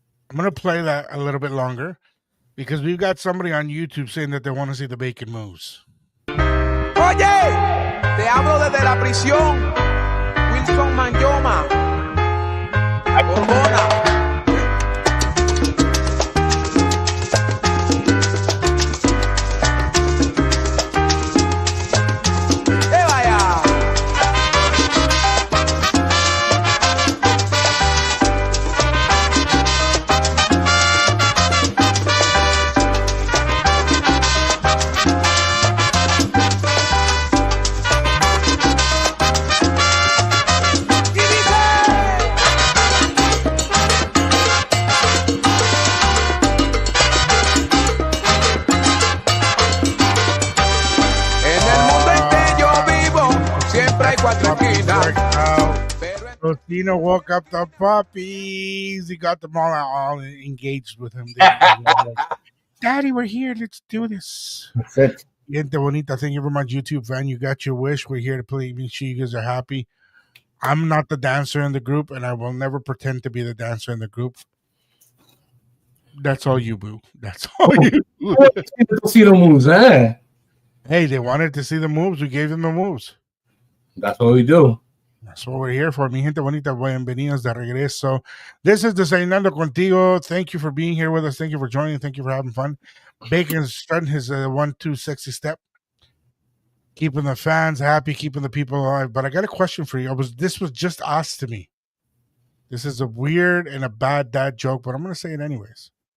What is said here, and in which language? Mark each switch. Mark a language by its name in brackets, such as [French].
[English] I'm going to play that a little bit longer because we've got somebody on YouTube saying that they want to see the bacon moves. [Spanish] Oye, te hablo desde la prisión. Wilson Manyoma. Borbona. Vaya. Y dice. En el mundo en que yo vivo, siempre hay cuatro esquinas. Pero en [English] Tossino woke up the puppies. He got them all engaged with him. Daddy, we're here. Let's do this. That's it. [Spanish] Gente bonita, [English] thank you very much, YouTube fan. You got your wish. We're here to play. Make sure you guys are happy. I'm not the dancer in the group, and I will never pretend to be the dancer in the group. That's all you, boo. That's all you. Tossino moves, eh? Hey, they wanted to see the moves. We gave them the moves. That's what we do. That's what we're here for. [Spanish] Mi gente bonita, bienvenidos de regreso. [English] This is Desayunando Contigo. Thank you for being here with us. Thank you for joining. Thank you for having fun. Bacon's starting his 1-2 sexy step. Keeping the fans happy, keeping the people alive. But I got a question for you. This was just asked to me. This is a weird and a bad dad joke, but I'm going to say it anyways.